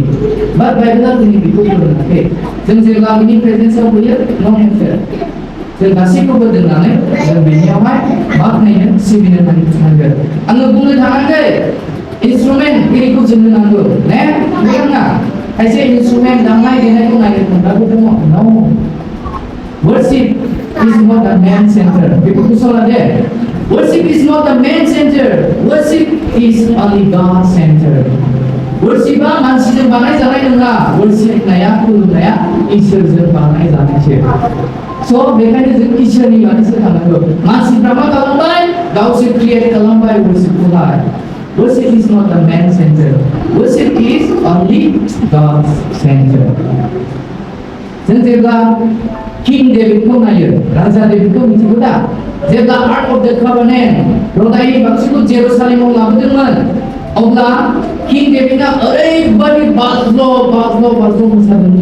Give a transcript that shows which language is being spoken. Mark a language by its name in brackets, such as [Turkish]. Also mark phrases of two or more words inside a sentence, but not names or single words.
[Bodo] बाट बाइबेला जोंनि बेखौ फोरोङाखै. जों जेब्ला बिनि प्रेजेन्सआव फैयो, [English] no matter [Bodo] जों गासैखौबो दोननानै जों बेनियावहाय बाख्नायनो, सिबिनो थांनांगोन. आङो बुंनो थाङाखै इन्सट्रुमेन्ट एरिखौ जोंनो नांगौ, ने नङा? खायसे इन्सट्रुमेन्ट दामनाय देनायखौ नायनो थांग्राबो दङ. [English] नो, worship is not the main center. [Bodo] बेखौ गोसोआव दे. [English] Worship is not the main center. Worship is only God's center. [Bodo] वर्शिपआ मानसिजों बानायजानाय नङा. वर्शिपनाया, खुलुमनाया इसोरजों बानायजानायसो. स' बेखायनो जों इसोरनि बादिसो थानांगौ. मानसिफ्रा मा खालामबाय? गावसोर क्रिएट खालामबाय वर्शिपखौहाय. [English] Worship is not the main center. Worship is only God's center. [Bodo] जों जेब्ला किं डेभिडखौ नायो, राजा डेभिडखौ मिथिगौ दा? जेब्ला आर्क अफ द कभेनेन्ट, लदाइनि बाक्सुखौ जेरुसालेमाव लाबोदोंमोन, अब्ला किं डेभिडआ ओरैबायदि बाज्ल' मोसादोंमोन.